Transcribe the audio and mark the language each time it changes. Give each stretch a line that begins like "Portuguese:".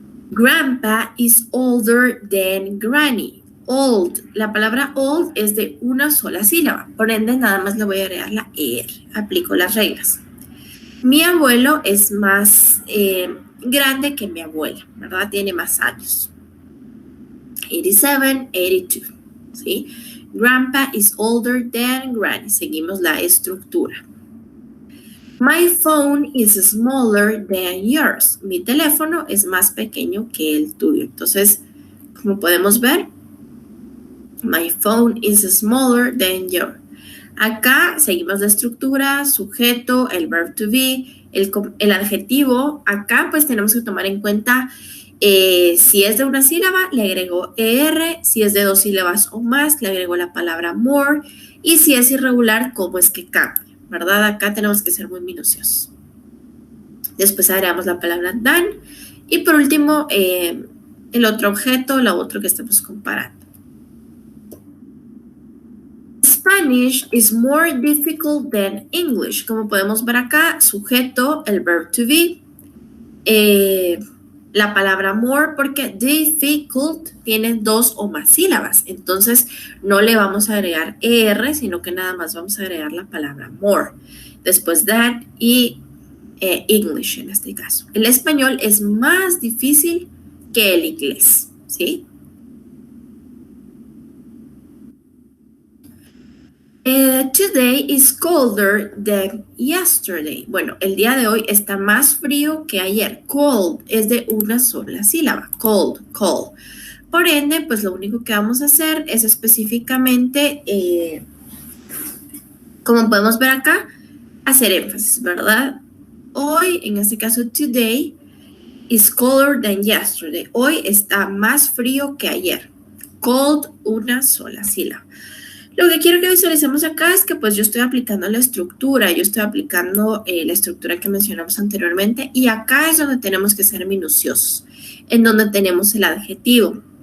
English: Grandpa is older than Granny.
Spanish: Old, la palabra old es de una sola sílaba, por ende nada más le voy a agregar la ER, aplico las reglas. Mi abuelo es más grande que mi abuela, ¿verdad? Tiene más años. 87, 82, ¿sí?
English: Grandpa is older than Granny.
Spanish: Seguimos la estructura.
English: My phone is smaller than yours.
Spanish: Mi teléfono es más pequeño que el tuyo. Entonces, como podemos ver,
English: my phone is smaller than yours.
Spanish: Acá seguimos la estructura, sujeto, el verb to be, el adjetivo. Acá pues tenemos que tomar en cuenta si es de una sílaba, le agrego ER. Si es de dos sílabas o más, le agrego la palabra more. Y si es irregular, ¿cómo es que cambia? ¿Verdad? Acá tenemos que ser muy minuciosos. Después agregamos la palabra than. Y por último, el otro objeto, lo otro que estamos comparando.
English: Spanish is more difficult than English.
Spanish: Como podemos ver acá, sujeto, el verb to be, la palabra more, porque difficult tiene dos o más sílabas. Entonces, no le vamos a agregar ER, sino que nada más vamos a agregar la palabra more. Después that y English en este caso. El español es más difícil que el inglés, ¿sí?
English: Today is colder than yesterday.
Spanish: Bueno, el día de hoy está más frío que ayer. Cold es de una sola sílaba. Cold, cold. Por ende, pues lo único que vamos a hacer es específicamente, como podemos ver acá, hacer énfasis, ¿verdad? Hoy, en este caso,
English: today is colder than yesterday.
Spanish: Hoy está más frío que ayer. Cold, una sola sílaba. Lo que quiero que visualicemos acá es que pues yo estoy aplicando la estructura, yo estoy aplicando la estructura que mencionamos anteriormente y acá es donde tenemos que ser minuciosos, en donde tenemos el adjetivo.